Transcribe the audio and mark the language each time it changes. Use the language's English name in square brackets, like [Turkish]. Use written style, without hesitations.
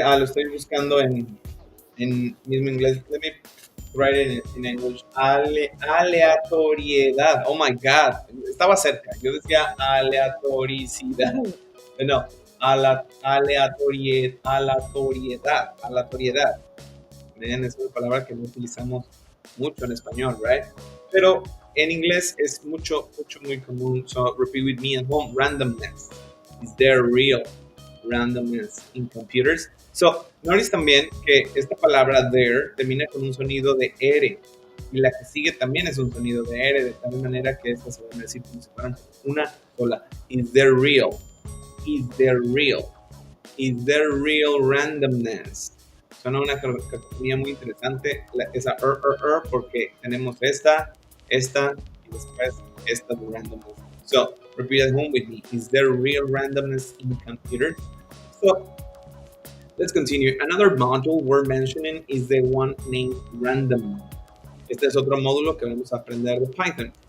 [Spanish] Lo estoy buscando en mismo inglés. [English] Let me write it in English. [Spanish] Aleatoriedad. [English] Oh my God. [Spanish] Estaba cerca. Yo decía aleatoricidad. No, aleatoriedad. Miren, es una palabra que no utilizamos mucho en español, right? Pero en inglés es muy común. [English] So repeat with me at home. Randomness. Is there real randomness in computers? So, notice [Spanish] también que esta palabra there termina con un sonido de R. Y la que sigue también es un sonido de R, de tal manera que estas se van a decir como si fueran una sola. [English] Is there real? Is there real? Is there real randomness? [Spanish] Suena una categoría muy interesante, esa porque tenemos esta y después esta de randomness. [English] So, repeat at home with me. Is there real randomness in computers? So, let's continue. Another module we're mentioning is the one named random. [Spanish] Este es otro módulo que vamos a aprender de Python.